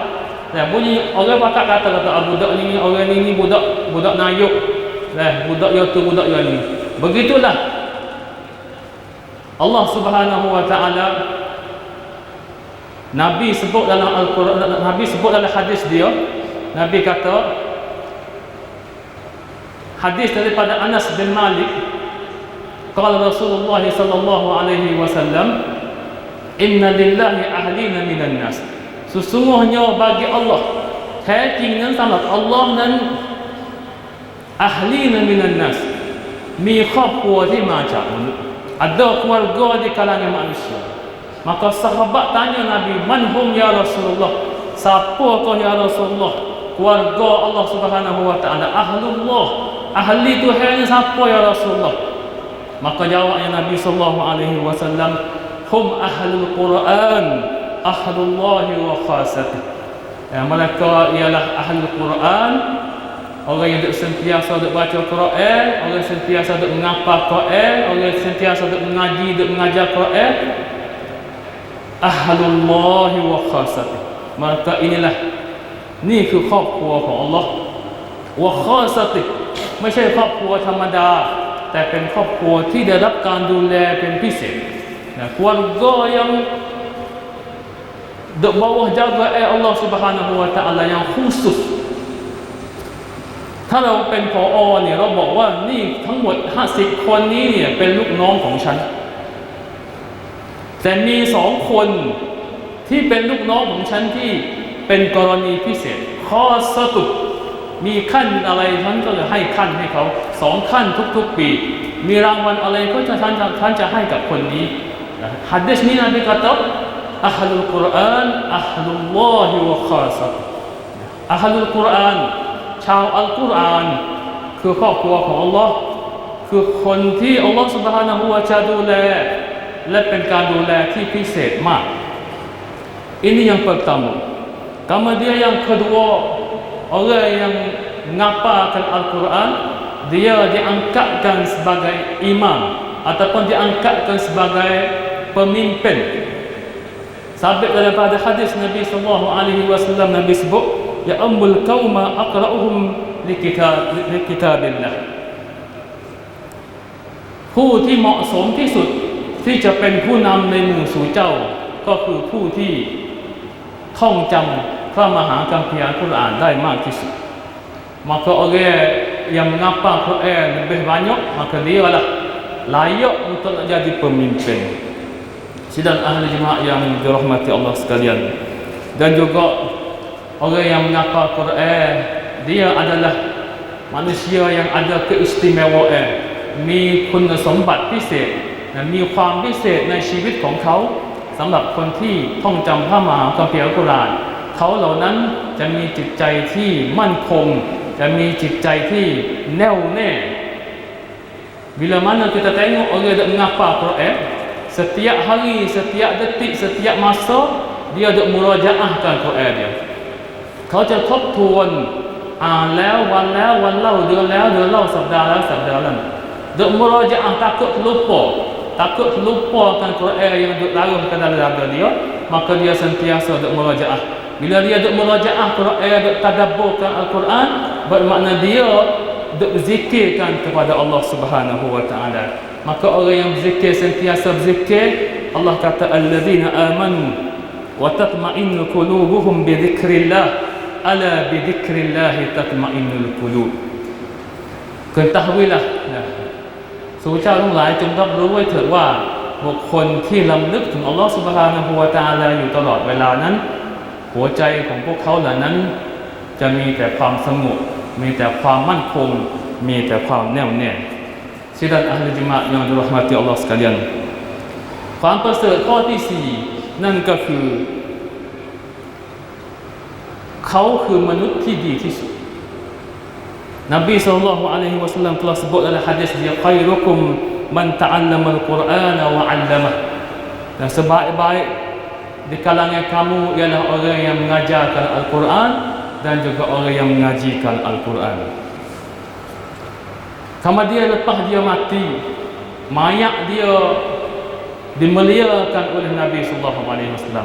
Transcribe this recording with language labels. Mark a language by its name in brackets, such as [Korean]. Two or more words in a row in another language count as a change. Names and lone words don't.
[Malay] Bunyi orang pakak kata budak ni, orang ni budak nayuk, budak yang tu, budak yang ni. Begitulah Allah [Arabic] سبحانه وتعالى. [Malay] Nabi sebut dalam Al-Quran, Nabi sebut dalam hadis dia, Nabi kata, hadis daripada Anas bin Malik, [Arabic] قال رسول الله صلى الله عليه وسلم إن لله أهلين من الناس. [Malay] Sesungguhnya bagi Allah, hakikatnya sangat Allah dan [Arabic] أهلين من الناس, [Malay] mi [Thai] ครอบครัวที่มาจากมนุษย์ [Malay] ada keluarga di kalangan manusia. Maka sahabat tanya Nabi, [Arabic] من هم يا رسول الله, [Malay] siapakah [Arabic] يا رسول الله [Malay] keluarga Allah [Arabic] سبحانه وتعالى, [Malay] ahlullah, ahli Tuhan siapa ya Rasulullah? Maka jawabnya Nabi [Arabic] صلى الله عليه وسلم, هم أهل القرآن أهل الله وخاصته. [Malay] Mereka ialah [Arabic] أهل القرآن, [Malay] orang yang sentiasa duk baca Quran, orang yang sentiasa duk menghafal Quran, orang yang sentiasa duk mengaji, duk mengajar Quran. [Arabic] أهل الله وخاصته. [Malay] Maka inilah, ni [Thai] คือครอบครัวของ Allah วะคอสติไม่ใช่ครอบครัวธรรมดาแต่เป็นครอบครัวที่ได้รับการดูแลเป็นพิเศษนะ [Malay] keluarga yang di bawah jaga Allah Subhanahu wa Ta'ala yang khusus. [Thai] ถ้าเราเป็นผอ.เนี่ยเราบอกว่านี่ทั้งหมด50คนนี้เนี่ยเป็นลูกน้องของฉัน แต่มี2คนที่เป็นลูกน้องของฉันที่เป็น กรณีพิเศษข้อสตุมีขั้นอะไรฉันก็จะให้ขั้นให้เขา2ขั้นทุกๆปีมีรางวัลอะไรก็จะท่านจะให้กับคนนี้หะดีษนี้นบีกล่าว [Arabic] أهل القرآن أهل الله وخاصته أهل القرآن [Thai] ชาวอัลกุรอานคือครอบครัวของอัลลอฮ์คือคนที่อัลลอฮ์ [Arabic] سبحانه وتعالى [Thai] ดูแลและเป็นการดูแลที่พิเศษมาก [Malay] Ini yang pertama. Kemudian yang kedua, orang yang menghafalkan Al-Quran, dia diangkatkan sebagai imam ataupun diangkatkan sebagai pemimpin. Sabit daripada hadis Nabi [Arabic] صلى الله عليه وسلم, [Malay] Nabi sebut [Arabic] يؤم القوم أقرؤهم لكتاب الله. [Thai] ผู้ที่เหมาะสมที่สุดที่จะเป็นผู้นำในหมู่สู่เจ้าก็คือผู้ที่ท่องจำพระมหาคัมภีร์อัลกุรอานได้มากที่สุด [Malay] maka orang yang menghafal Quran lebih banyak, maka dia lah layak untuk nak jadi pemimpin. Sidang ahli jemaah yang dirahmati Allah sekalian, dan juga orang yang menghafal Quran, dia adalah manusia yang ada keistimewaan, [Thai] มี คุณสมบัติพิเศษ มีความพิเศษในชีวิตของเขาสำหรับคนที่ท่องจำพระมหาคัมภีร์อัลกุรอานเขาเหล่านั้นจะมีจิตใจที่มั่นคง จะมีจิตใจที่แน่วแน่ [Malay] bila mana kita tengok orang yang menghafal Quran, setiap hari, setiap detik, setiap masa dia duk murajaahkan Quran dia. [Thai] เขาจะทบทวนอ่านแล้ววันแล้ววันเล่าเดือนแล้วเดือนเล่าสัปดาห์แล้วสัปดาห์นั้น [Malay] duk murajaah, takut lupakan Quran yang duk larut ke dalam dada dia, maka dia sentiasa duk murajaah. Bila dia duk murajaah Quran, duk tadabburkan Al-Quran, bermakna dia duk berzikirkan kepada Allah [Arabic] سبحانه وتعالى. [Malay] Maka orang yang berzikir, sentiasa berzikir, Allah kata [Arabic] الذين آمنوا وتطمئن قلوبهم بذكر الله ألا بذكر الله تطمئن القلوب. [Malay] Ketahuilah, [Thai] สู่เจ้าทั้งหลายจงรับรู้ไว้เถิดว่าบุคคลที่ลำลึกถึงอัลลอฮฺซุบฮานะฮูวะตะอาลาอยู่ตลอดเวลานั้นหัวใจของพวกเขาเหล่านั้นจะมีแต่ความสงบมีแต่ความมั่นคงมีแต่ความแน่วแน่ [Malay] Sidang ahli jemaah yang dirahmati Allah sekalian, [Thai] ความประเสริฐข้อที่4นั่นก็คือ เขาคือมนุษย์ที่ดีที่สุด [Malay] Nabi sallallahu alaihi wasallam telah sebut dalam hadis dia, [Arabic] خيركم من تعلم القرآن وعلمه. [Malay] Dan sebaik-baik di kalangan kamu ialah orang yang mengajarkan Al-Quran dan juga orang yang mengajikan Al-Quran. Kemudian lepas dia mati, mayat dia dimuliakan oleh Nabi [Arabic] صلى الله عليه وسلم.